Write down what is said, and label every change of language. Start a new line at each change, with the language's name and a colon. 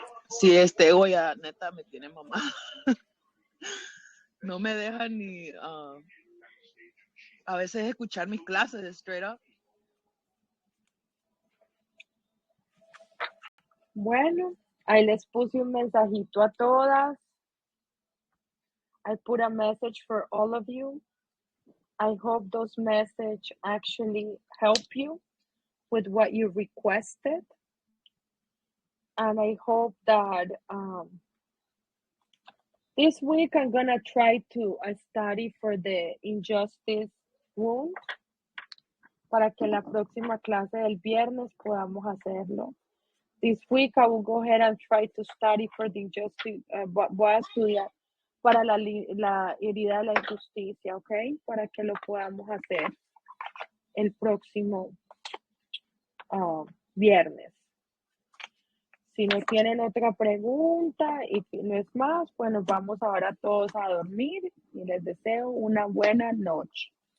Spanish: Sí, este ego ya neta me tiene mamá. No me deja ni a veces escuchar mis clases
English: straight up.
Spanish: Bueno, ahí les puse un mensajito a todas.
English: I put a message for all of you. I hope those messages actually help you with what you requested. And I hope that this week I'm gonna try to study for the injustice wound
Spanish: para que la próxima clase del viernes podamos hacerlo.
English: This week I will go ahead and try to study for the injustice.
Spanish: Voy a estudiar para la herida de la injusticia, ¿ok? Para que lo podamos hacer el próximo viernes. Si no tienen otra pregunta y no es más, pues nos vamos ahora todos a dormir y les deseo una buena noche.